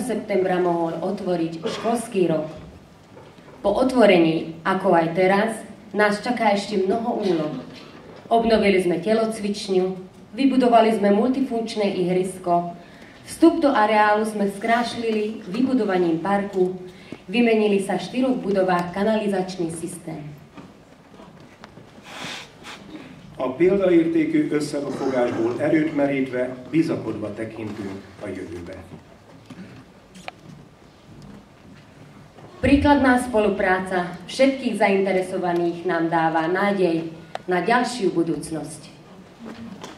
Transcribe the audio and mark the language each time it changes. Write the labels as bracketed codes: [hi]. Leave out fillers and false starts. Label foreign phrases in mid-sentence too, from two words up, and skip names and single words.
[sk] septembra mohol otvoriť školský rok. Po otvorení, ako aj teraz, nás čaká ešte mnoho úloh. Obnovili sme telocvičňu, Vybudovali sme multifunkčné ihrisko. Vstup do areálu sme skrášlili vybudovaním parku. Vymenili sa v 4 budovách kanalizačný systém. [hu] A példaértékű összefogásból erőt merítve, bizakodva tekintünk a jövőbe. [sk] Príkladná spolupráca všetkých zainteresovaných nám dáva nádej na ďalšiu budúcnosť.